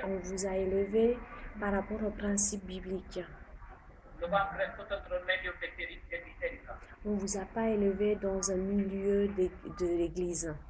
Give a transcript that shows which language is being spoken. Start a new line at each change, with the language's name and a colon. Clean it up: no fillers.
French: On vous a élevé par rapport aux principes bibliques.
Romanian: Nu v-am crescut într-un mediu de biserică.
French: On ne vous a pas élevé dans un milieu de l'église.